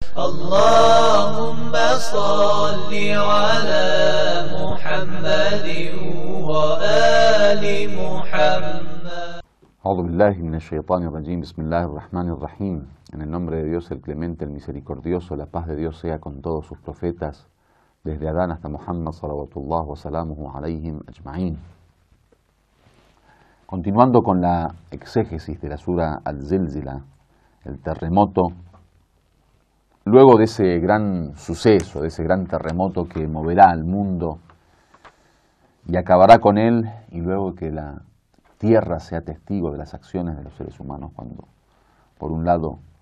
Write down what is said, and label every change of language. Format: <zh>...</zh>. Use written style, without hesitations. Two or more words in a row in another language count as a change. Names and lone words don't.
<ar>اللهم صل على محمد وآل محمد. أعوذ بالله من الشيطان الرجيم. بسم الله الرحمن الرحيم.</ar> <es>En el nombre de Dios, el clemente, el misericordioso, la paz de Dios sea con todos sus profetas, desde Adán hasta Muhammad,</es> <ar>صلوات الله وسلامه عليهم أجمعين.</ar> <es>Continuando con la exégesis de la sura Al-Zilzila, el terremoto, luego de ese gran suceso, de ese gran terremoto que moverá al mundo y acabará con él, y luego que la tierra sea testigo de las acciones de los seres humanos cuando, por un lado,</es>